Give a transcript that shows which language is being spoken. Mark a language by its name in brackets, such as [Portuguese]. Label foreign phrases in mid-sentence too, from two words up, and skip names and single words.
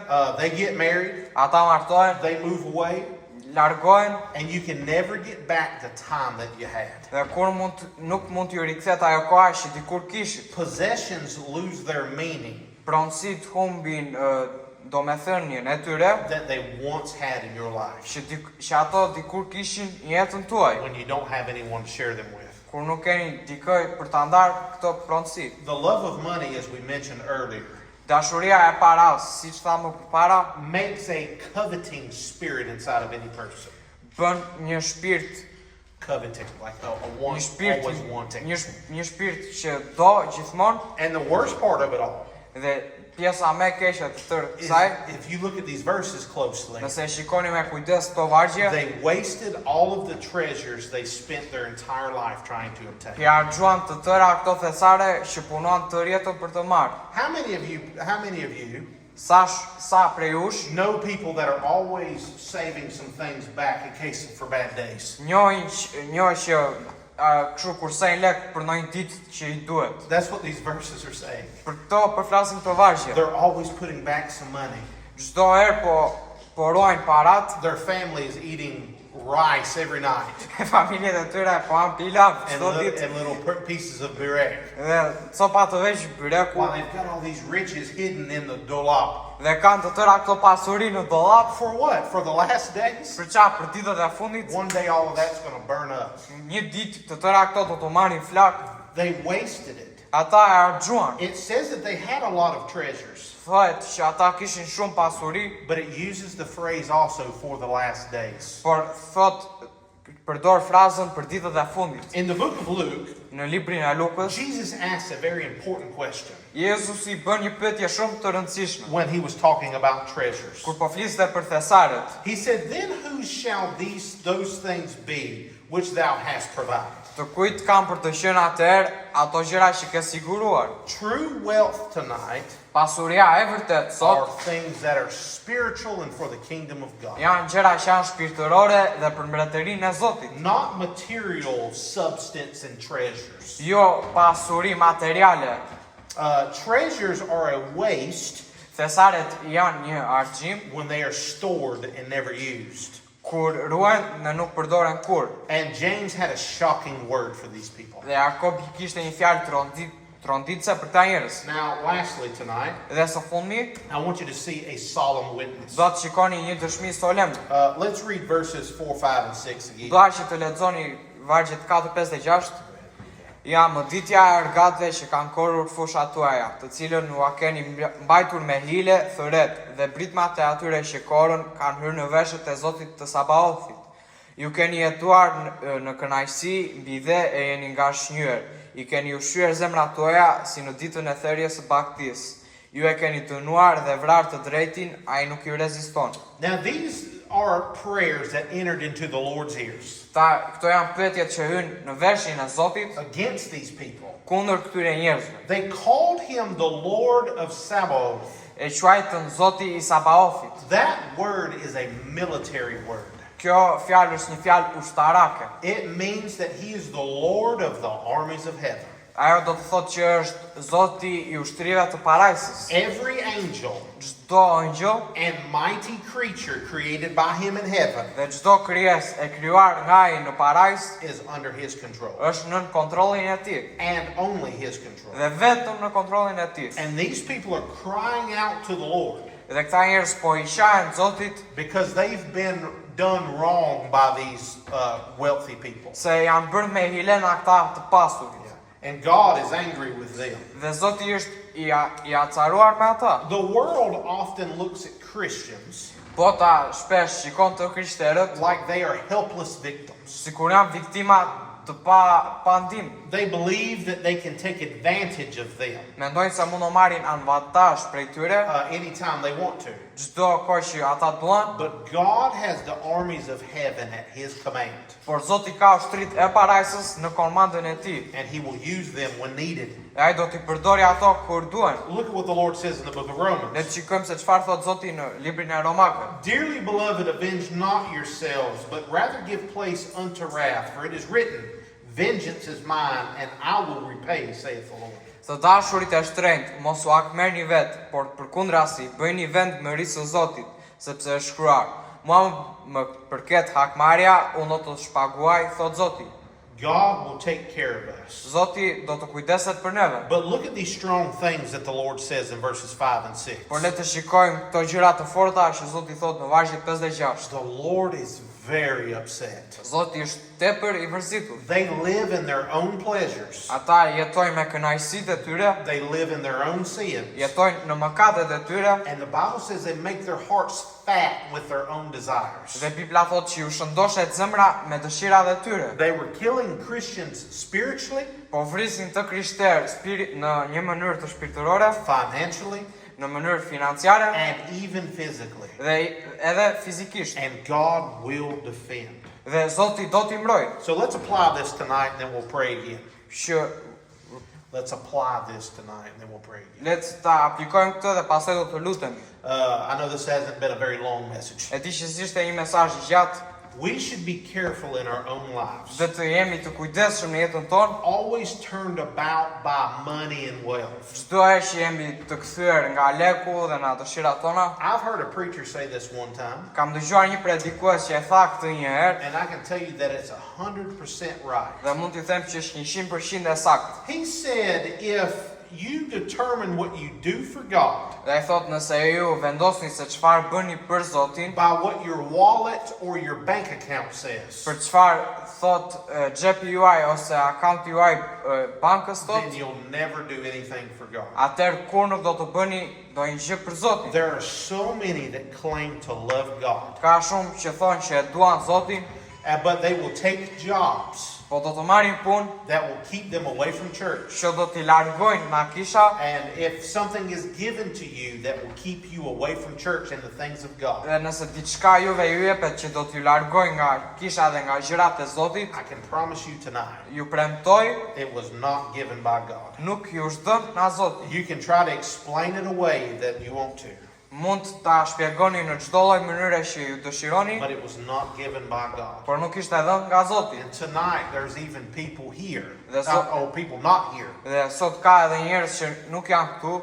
[English] they get married, [Albanian] ata martohen, [English] they move away, [Albanian] largohen, [English] and you can never get back the time that you had. [Albanian] dhe kur nuk mund t'ju rikthehet ajo koha që dikur kishit. [English] Possessions lose their meaning [Albanian] Pronësit humbin domethënien e tyre [English] that they once had in your life [Albanian] që ato dikur kishin në jetën tuaj, [English] when you don't have anyone to share them with. [Albanian] kur nuk keni dikë për ta ndarë këto pronësi. [English] The love of money, as we mentioned earlier, [Albanian] Dashuria e paras, siç thamë përpara, [English] makes a coveting spirit inside of any person. [Albanian] bën një shpirt, [English] Coveting, like a [Albanian] një [English] want, [Albanian] shpirt, [English] always wanting. [Albanian] një shpirt që do gjithmonë, [English] And the worst part of it all [Albanian] dhe pjesa më e keqe të tërë [English] is [Albanian] kësaj, [English] if you look at these verses closely, [Albanian] nëse shikoni me kujdes këto vargje, [English] they wasted all of the treasures they spent their entire life trying to obtain. [Albanian] i harxuan të tëra këto thesare që punuan tërë jetën për të marrë. [English] How many of you [Albanian] Sa prej jush [English] know people that are always saving some things back in case for bad days? [Albanian] njohin që kështu kursejnë lek për ndonjë ditë që I duhet. [English] That's what these verses are saying. [Albanian] Për këto përflasim këto vargje. [English] They're always putting back some money. [Albanian] Çdo herë po ruajnë parat, [English] Their family is eating rice every night [Albanian] familjet e tyre po han pilav [English] and, [Albanian] çdo ditë. [English] and little pieces of burek. [Albanian] Dhe copa të veç byreku [English] While they've got all these riches hidden in the dolap. [Albanian] dhe kanë të tëra këto pasuri në dollap. [English] For what? For the last days? [Albanian] Për çfarë? Për ditët e fundit. [English] One day all of that's going to burn up. [Albanian] Një ditë të tëra këto do të marrin flak. [English] They wasted it. [Albanian] Ata e harxuan. [English] It says that they had a lot of treasures, [Albanian] Thotë që ata kishin shumë pasuri, [English] but it uses the phrase also for the last days. [Albanian] por përdor frazën për ditët e fundit. [English] In the book of Luke, [Albanian] Në librin e Lukës, [English] Jesus asked a very important question [Albanian] Jezusi bën një pyetje shumë të rëndësishme [English] when he was talking about treasures. [Albanian] kur po fliste për thesaret. [English] He said, "Then whose shall those things be which thou hast provided?" [Albanian] Të kujt kanë për të qenë atëherë ato gjëra që ke siguruar. [English] True wealth tonight [Albanian] Pasuria e vërtet [English] are [Albanian] sot [English] things that are spiritual and for the kingdom of God. [Albanian] janë gjëra që janë shpirtërore dhe për mbretërinë e Zotit. [English] Not material substance and treasures. [Albanian] Jo pasuri materiale. [English] Treasures are a waste [Albanian] Thesaret janë një argjim [English] when they are stored and never used. [Albanian] kur ruhen dhe nuk përdoren kur. [English] And James had a shocking word for these people. [Albanian] Dhe Jakobi kishte një fjalë të rëndit trondice për këta njerëz. [English] Now, lastly tonight, [Albanian] Dhe së fundmi, [English] I want you to see a solemn witness. [Albanian] do të shikoni një dëshmi solemn. [English] Let's read verses 4, 5, and 6 again. [Albanian] Dua që të lexoni vargjet 4, 5 dhe 6. Ja, mëditja e argatëve që kanë korrur fushat tuaja, të cilën ua keni mbajtur me hile, thëret, dhe britmat e atyre që korën kanë hyrë në veshët e Zotit të Sabaothit. Ju keni jetuar në kënaqësi mbi dhe e jeni ngashnjur. I keni ushqyer zemrat tuaja si në ditën e thërjes së baktisë. Ju e keni dënuar dhe vrarë të drejtin, ai nuk ju reziston. [English] Now, these are prayers that entered into the Lord's ears [Albanian] Këto janë pyetjet që hynë në veshin e Zotit [English] against these people. [Albanian] kundër këtyre njerëzve. [English] They called him the Lord of Sabaoth. [Albanian] E quajtën Zoti I Sabaothit. [English] That word is a military word. [Albanian] Kjo fjalë është një fjalë ushtarake. [English] It means that he is the Lord of the armies of heaven. [Albanian] Ajo do të thotë që është Zoti I ushtrive të parajsës. [English] Every angel [Albanian] Çdo angjëll [English] and mighty creature created by him in heaven [Albanian] dhe çdo krijesë e krijuar nga Ai në parajsë [English] is under his control [Albanian] është nën kontrollin e Tij [English] and only his control. [Albanian] dhe vetëm në kontrollin e Tij. [English] And these people are crying out to the Lord [Albanian] Dhe këta njerëz po I qahen Zotit [English] because they've been done wrong by these wealthy people. [Albanian] se janë bërë me hile nga këta të pasurit. [English] And God is angry with them. [Albanian] Dhe Zoti është I acaruar me ata. [English] The world often looks at Christians [Albanian] Bota shpesh shikon të krishterët [English] like they are helpless victims. [Albanian] sikur janë viktima të pa ndim. [English] They believe that they can take advantage of them [Albanian] Mendojnë se mund të marrin avantazh prej tyre [English] anytime they want to. [Albanian] çdo kohë që ata duan, [English] But God has the armies of heaven at his command, [Albanian] por Zoti ka ushtrit e parajsës në komandën e Tij. [English] and he will use them when needed. [Albanian] E ai do t'i përdori ato kur duan. [English] Look at what the Lord says in the book of [Albanian] Le Romans. të shikojmë se çfarë thot Zoti në librin e Romakëve. [English] Dearly beloved, avenge not yourselves, but rather give place unto wrath, for it is written, vengeance is mine, and I will repay, saith the Lord. [Albanian] Të dashurit e shtrenjtë, mos u akmerrni vet, por përkundrazi bëjni vend mërisë së Zotit, sepse është shkruar: Mua më përket hakmarrja, unë do të shpaguaj, thot Zoti. [English] God will take care of us. [Albanian] Zoti do të kujdeset për neve. [English] But look at these strong things that the Lord says in verses 5 and 6. [Albanian] Por le të shikojmë këto gjëra të forta që Zoti thot në vargjet 5 dhe 6. [English] The Lord is very upset. [Albanian] Zoti është tepër I vërzitur. [English] They live in their own pleasures. [Albanian] Ata jetojnë me kënaqësitë e tyre, [English] They live in their own sins. [Albanian] jetojnë në mëkatet e tyre, [English] And the Bible says they make their hearts fat with their own desires. [Albanian] dhe Bibla thot që ju shëndoshet zemra me dëshirat e tyre. [English] They were killing Christians spiritually, [Albanian] Po vrisin të krishterë në një mënyrë të shpirtërore, [English] financially, [Albanian] në mënyrë financiare [English] and even physically. [Albanian] dhe edhe fizikisht. [English] And God will defend. [Albanian] Dhe Zoti do t'i mbrojë. [English] So let's apply this tonight and then we'll pray again. [Albanian] Që [English] Let's apply this tonight and then we'll pray again. [Albanian] le të ta aplikojmë këtë dhe pastaj do të lutemi. [English] I know this hasn't been a very long message. [Albanian] E di që s'ishte një mesazh I gjatë, [English] We should be careful in our own lives. [Albanian] dhe të jemi të kujdesshëm në jetën tonë. [English] Always turned about by money and wealth. [Albanian] Çdo herë që jemi të kthyer nga leku dhe nga dëshirat tona. [English] I've heard a preacher say this one time, [Albanian] Kam dëgjuar një predikues që e tha këtë një herë [English] and I can tell you that it's 100% right. [Albanian] dhe mund t'i them që është 100% e saktë. [English] He said, if you determine what you do for God [Albanian] Dhe ai thot nëse ju vendosni se çfarë bëni për Zotin, [English] by what your wallet or your bank account says, [Albanian] për çfarë thot xhepi juaj ose akaunti juaj bankës [English] then [Albanian] thot, [English] you'll never do anything for God. [Albanian] atëherë kur nuk do të bëni ndonjë gjë për Zotin. [English] There are so many that claim to love God, [Albanian] Ka shumë që thonë që e duan Zotin, [English] but they will take jobs [Albanian] po do të marrin punë [English] that will keep them away from church. [Albanian] që do t'i largojnë nga kisha, [English] And if something is given to you that will keep you away from church and the things of God, [Albanian] dhe nëse diçka juve ju jepet që do t'ju largojnë nga kisha dhe nga gjërat e Zotit, [English] I can promise you tonight, [Albanian] ju premtoj, [English] it was not given by God. [Albanian] nuk ju është dhënë nga Zoti. [English] You can try to explain it away that you want to, [Albanian] Mund ta shpjegoni në çdo lloj mënyre që ju dëshironi, [English] but it was not given by God. [Albanian] por nuk ishte dhënë nga Zoti. [English] And tonight there's even people here, That's what- or people not here, [Albanian] Dhe sot ka edhe njerëz që nuk janë këtu